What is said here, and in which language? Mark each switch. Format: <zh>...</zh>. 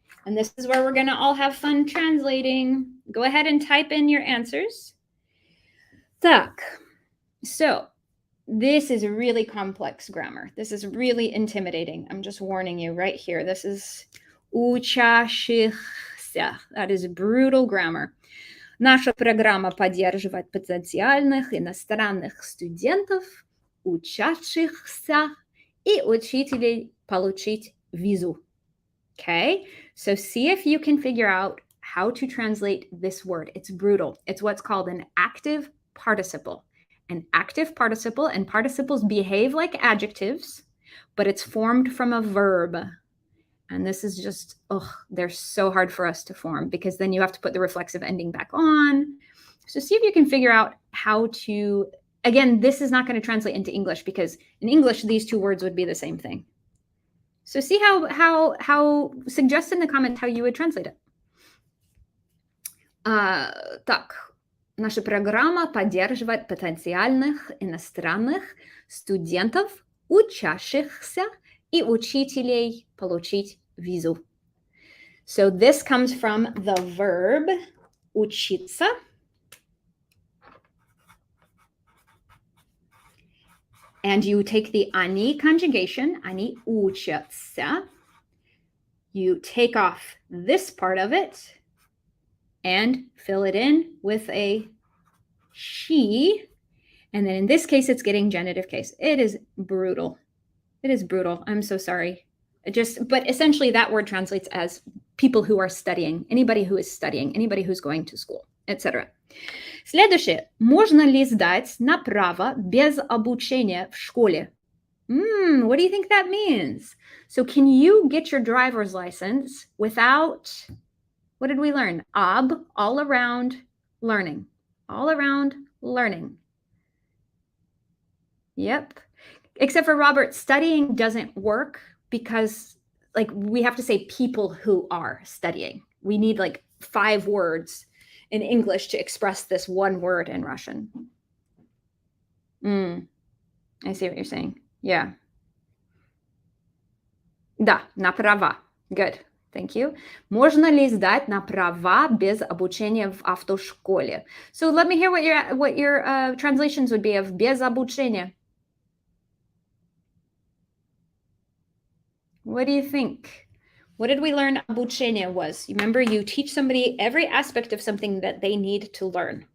<en>And this is where we're going to all have fun translating. Go ahead and type in your answers.</en> <ru>Так.</ru> <en>So this is really complex grammar. This is really intimidating. I'm just warning you right here. This is учащихся. That is brutal grammar.</en> <ru>Наша программа поддерживает потенциальных иностранных студентов, учащихся и учителей получить визу.</ru> <en>Okay, so see if you can figure out how to translate this word. It's brutal. It's what's called an active participle. An active participle, and participles behave like adjectives, but it's formed from a verb. And this is just, they're so hard for us to form because then you have to put the reflexive ending back on. So see if you can figure out how to, again, this is not going to translate into English because in English, these 2 words would be the same thing. So see how suggest in the comments how you would translate it.</en> <ru>Так. Наша программа поддерживает потенциальных иностранных студентов, учащихся и учителей получить визу.</ru> <en>So this comes from the verb учиться. And you take the они conjugation, они учатся. You take off this part of it and fill it in with a she. And then in this case, it's getting genitive case. It is brutal. It is brutal. I'm so sorry. But essentially that word translates as people who are studying, anybody who is studying, anybody who's going to school, etc.</en> <ru>Следующее. Можно ли сдать на право без обучения в школе?</ru> <en>What do you think that means? So can you get your driver's license without, what did we learn? All around learning. All around learning. Yep. Except for Robert, studying doesn't work because like we have to say people who are studying. We need like 5 words in English to express this one word in Russian. I see what you're saying. Yeah.</en> <ru>Да, на права.</ru> <en>Good. Thank you.</en> <ru>Можно ли сдать на права без обучения в автошколе?</ru> <en>So let me hear what your translations would be of без обучения. What do you think? What did we learn обучение was? Remember, you teach somebody every aspect of something that they need to learn.</en>